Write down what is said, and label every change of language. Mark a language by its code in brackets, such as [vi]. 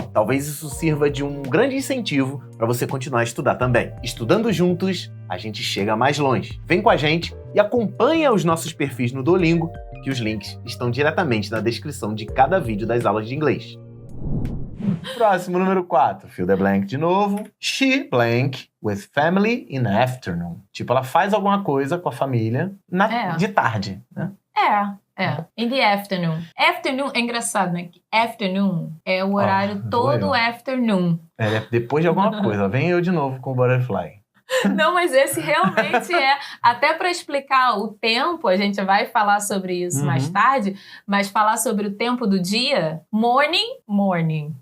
[pt] Talvez isso sirva de um grande incentivo para você continuar a estudar também. Estudando juntos, a gente chega mais longe. Vem com a gente e acompanha os nossos perfis no Duolingo, que os links estão diretamente na descrição de cada vídeo das aulas de inglês. Próximo, número 4. Fill the blank de novo. [en] She blank with family in the afternoon. [pt] Tipo, ela faz alguma coisa com a família de tarde, né? [en] In the afternoon. [pt] Afternoon é engraçado, né? Afternoon é o horário todo afternoon. Depois de alguma coisa. Vem eu de novo com o butterfly. Não, mas esse realmente é. Até para explicar o tempo, a gente vai falar sobre isso mais tarde, mas falar sobre o tempo do dia, morning.